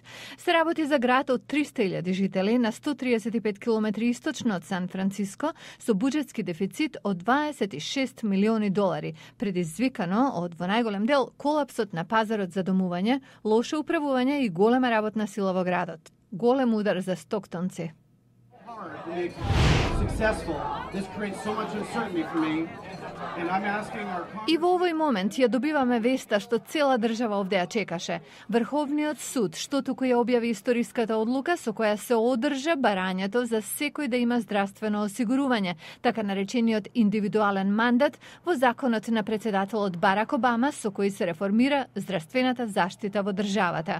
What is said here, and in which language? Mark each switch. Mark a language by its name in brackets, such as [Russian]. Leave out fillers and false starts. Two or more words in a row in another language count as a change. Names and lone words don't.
[Macedonian] Се работи за град од 300.000 жители на 135 км источно од Сан Франциско со буџетски дефицит од 26 милиони долари, предизвикано од во најголем дел колапсот на пазарот за домување, лошо управување и голема работна сила во градот. Голем удар за стоктонци. [English] To make successful. This creates so much uncertainty for me. [Macedonian] И во овој момент ја добиваме веста што цела држава овде ја чекаше. Врховниот суд што туку ја објави историската одлука со која се одржа барањето за секој да има здравствено осигурување, така наречениот индивидуален мандат во законот на председателот Барак Обама со кој се реформира здравствената заштита во државата.